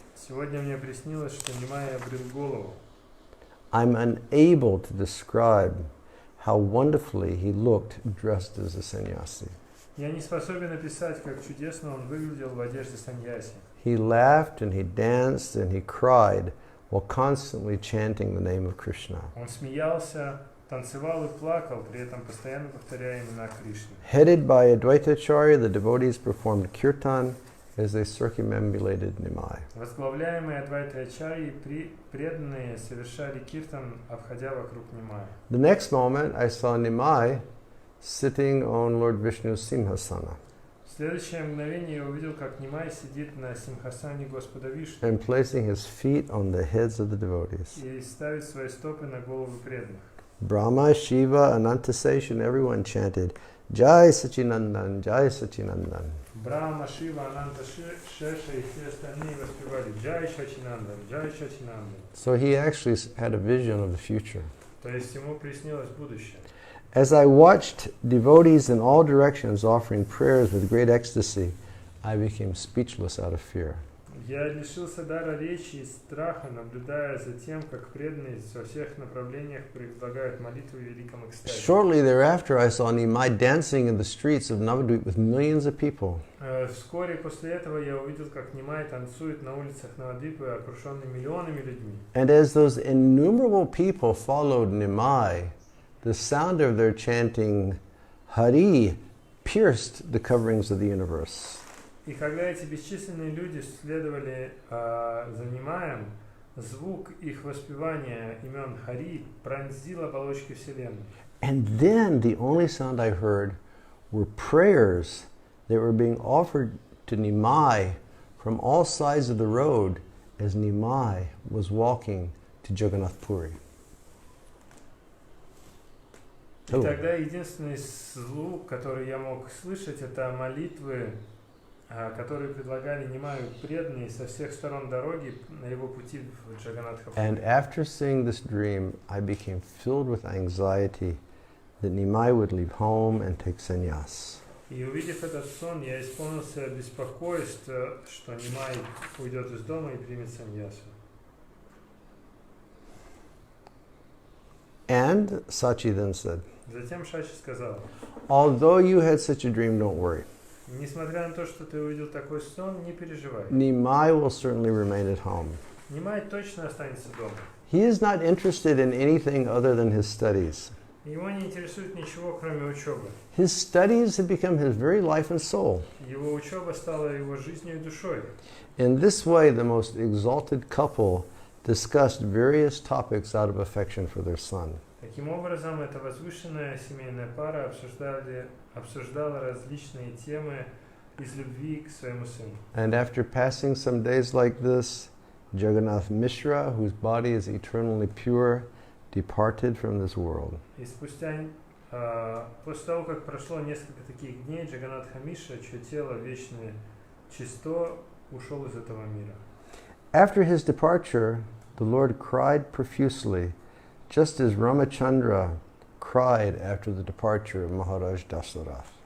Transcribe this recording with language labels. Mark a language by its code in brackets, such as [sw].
[ru] Сегодня мне приснилось, что Нимай обрил голову. [en] I'm unable to describe how wonderfully he looked dressed as a sannyasi. [ru] Я не способен описать, как чудесно он выглядел в одежде саньяси. [en] He laughed and he danced and he cried while constantly chanting the name of Krishna. [ru] Он смеялся, танцевал и плакал, при этом постоянно повторяя имена Кришны. [en] Headed by Advaitacharya, the devotees performed kirtan as they circumambulated Nimai. [ru] Возглавляемые Адвайтой Ачарьей преданные совершали киртан, обходя вокруг Нимая. [en] The next moment, I saw Nimai sitting on Lord Vishnu's Simhasana [ru] В следующее мгновение я увидел, как Нимай сидит на симхасане Господа Вишну [en] and placing his feet on the heads of the devotees. [ru] и ставит свои стопы на головы преданных. [en] Brahma, Shiva, Anantaseshan, everyone chanted, Jai Sachinandan, Jai Sachinandan. [ru] Брахма, Шива, Ананта, Шеша и все остальные воспевали Джай Шачинандан, Джай Шачинандан. [en] So he actually had a vision of the future. [ru] То есть ему приснилось будущее. [en] As I watched devotees in all directions offering prayers with great ecstasy, I became speechless out of fear. [ru] Я лишился дара речи и страха, наблюдая за тем, как преданные во всех направлениях предлагают молитву в великом экстазе. [en] Shortly thereafter, I saw Nimai dancing in the streets of Navadvip with millions of people. [ru] Вскоре после этого я увидел, как Нимай танцует на улицах Навадвипы, окруженный миллионами людьми. [en] And as those innumerable people followed Nimai, the sound of their chanting Hari pierced the coverings of the universe. [ru] И когда эти бесчисленные люди следовали за Нимаем, звук их воспевания имен Хари пронзил оболочки Вселенной. [en] And then the only sound I heard were prayers that were being offered to Nimai from all sides of the road as Nimai was walking to Jagannath Puri. [ru] И тогда единственный звук, который я мог слышать, это молитвы, которые предлагали Нимаю преданные со всех сторон дороги на его пути в Джаганнатхапури. [en] And after seeing this dream, I became filled with anxiety that Nimai would leave home and take sannyas. [ru] И увидев этот сон, я исполнился беспокойства, что Нимай уйдет из дома и примет саньясу. [en] And Sachi then said, [ru] Затем Шачи сказал: [en] although you had such a dream, don't worry. [ru] несмотря на то, что ты увидел такой сон, не переживай. [en] Nimai will certainly remain at home. [ru] Нимай точно останется дома. [en] He is not interested in anything other than his studies. [ru] Его не интересует ничего, кроме учебы. [en] His studies have become his very life and soul. [ru] Его учеба стала его жизнью и душой. [en] In this way, the most exalted couple discussed various topics out of affection for their son. [ru] Таким образом, эта возвышенная семейная пара обсуждала различные темы из любви к своему сыну. [en] And after passing some days like this, Jagannath Mishra, whose body is eternally pure, departed from this world. [ru] И спустя, после того, как прошло несколько таких дней, Джаганнатха Мишра, чье тело вечное чисто, ушел из этого мира. [en] After his departure, the Lord cried profusely, just as Ramachandra cried after the departure of Maharaj Dasarath.